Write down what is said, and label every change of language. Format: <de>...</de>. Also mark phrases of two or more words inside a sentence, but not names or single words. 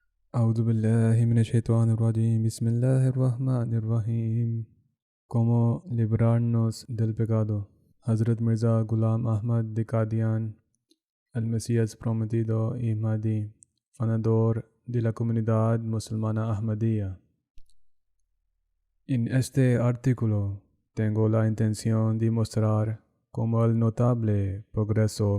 <ar>أعوذ بالله من الشيطان الرجيم بسم الله الرحمن الرحيم.</ar> <es>Cómo librarnos del pecado. Hazrat Mirza Ghulam Ahmad de Qadian, el Mesías prometido y Mahdi, fundador de la comunidad musulmana Ahmadiyya. En este artículo tengo la intención de mostrar cómo el notable progreso</es>